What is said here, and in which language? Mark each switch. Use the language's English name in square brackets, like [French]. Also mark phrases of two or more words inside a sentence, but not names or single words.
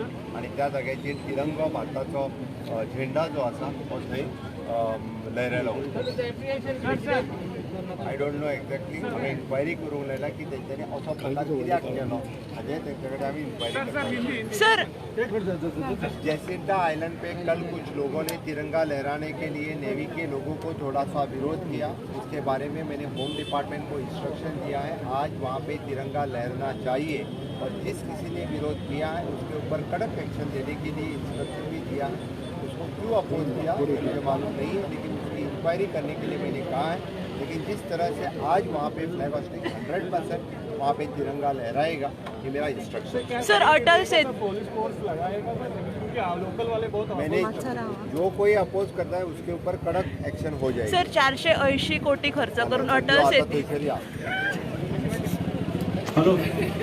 [Konkani] आनी त्या जाग्याचेर तिरंगो भारताचो झेंडा जो आसा तो थंय लहरायलो. [English] I don't know exactly. [Konkani] हांवें इन्क्वायरी करूंक लायला की तेंच्यांनी असो प्रकार कित्याक केलो हाजें तेंचे कडेन आमी इन्क्वायरी करता. [Hindi] सर जेसिंटा आइलैंड पे कल कुछ लोगों ने तिरंगा लहराने के लिए नेवी के लोगों को थोड़ा सा विरोध किया. उसके बारे में मैंने [English] home department [Hindi] को इंस्ट्रक्शन दिया है. आज वहाँ पे तिरंगा लहराना चाहिए और जिस किसी ने विरोध किया है उसके ऊपर कड़क एक्शन देने के लिए इंस्ट्रक्शन भी दिया है. उसको क्यों अपोज किया मुझे मालूम नहीं है, लेकिन उसकी इंक्वायरी करने के लिए मैंने कहा है. लेकिन जिस तरह से आज वहाँ पे [English] flag hoisting [Hindi] 100% वहाँ पे तिरंगा लहराएगा ये मेरा इंस्ट्रक्शन. सर अटल से मैंने जो कोई अपोज करता है उसके ऊपर कड़क एक्शन हो जाएगा. [Konkani] सर 480 कोटी खर्च करून अटल आता शेती थंयसर या. हॅलो